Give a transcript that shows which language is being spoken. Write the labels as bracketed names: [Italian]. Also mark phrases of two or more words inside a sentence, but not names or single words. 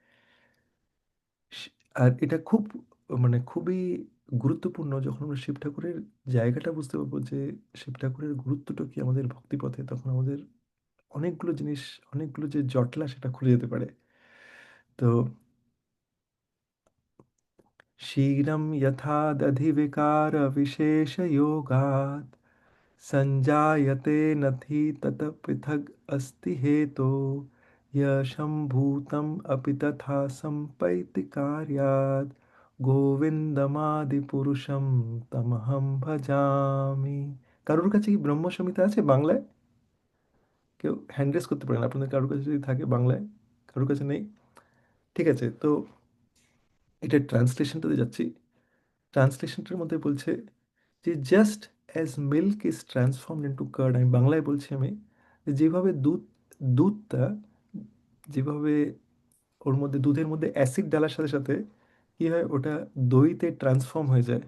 [Bangla] আর এটা খুব মানে খুবই গুরুত্বপূর্ণ যখন আমরা শিব ঠাকুরের জায়গাটা বুঝতে পারবো যে শিব ঠাকুরের গুরুত্বটা কি আমাদের ভক্তিপথে, তখন আমাদের অনেকগুলো জিনিস, অনেকগুলো যে জটলা সেটা খুলে যেতে পারে। [Sanskrit] তো क्षीरं यथा दधिविकारविशेषयोगात् सञ्जायते नथि ततः पृथग् अस्ति हेतो यशम्भूतम् अपि तथा सम्पैति कार्यात् গোবিন্দমাদিপুরুষম তমহম ভজামি। [Bangla] কারোর কাছে কি ব্রহ্ম সংহিতা আছে বাংলায়? কেউ [English] hand raise [Bangla] করতে পারেন আপনাদের কারোর কাছে যদি থাকে বাংলায়। কারোর কাছে নেই? ঠিক আছে, তো এটা ট্রান্সলেশনটাতে যাচ্ছি। ট্রান্সলেশনটার মধ্যে বলছে যে [English] just as milk is transformed into curd, [Bangla] আমি বাংলায় বলছি আমি, যে যেভাবে দুধটা যেভাবে ওর মধ্যে দুধের মধ্যে অ্যাসিড ডালার সাথে সাথে কি হয়, ওটা দইতে ট্রান্সফর্ম হয়ে যায়।